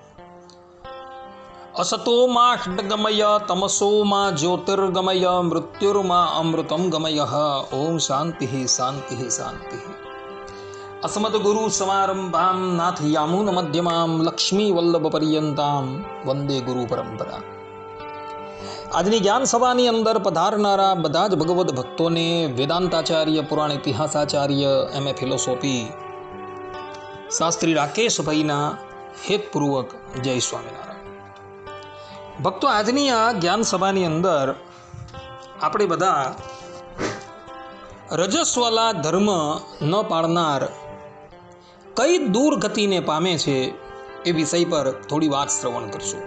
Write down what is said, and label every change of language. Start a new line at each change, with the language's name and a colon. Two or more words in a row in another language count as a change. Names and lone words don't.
Sanskrit: असतो मा षड्गमय तमसो मा ज्योतिर्गमय मृत्युर्मा अमृतं गमयः। ओम शान्तिः शान्तिः शान्तिः। अस्मद्गुरु समारंभां नाथ यामुन मध्यमां लक्ष्मीवल्लभपर्यन्तां वंदे गुरु परंपरा।
Gujarati: આજની જ્ઞાન સભાની અંદર પધારનારા બધા જ ભગવદ્ ભક્તોને વેદાંતાચાર્ય, પુરાણ ઇતિહાસાચાર્ય, MA ફિલોસોફી શાસ્ત્રી રાકેશભાઈના હેતપૂર્વક જય સ્વામિનારાયણ. ભક્તો, આજની આ જ્ઞાન સભાની અંદર આપણે બધા રજસ્વાલા ધર્મ ન પાળનાર કઈ દુર્ગતિને પામે છે એ વિષય પર થોડી વાત શ્રવણ કરશું.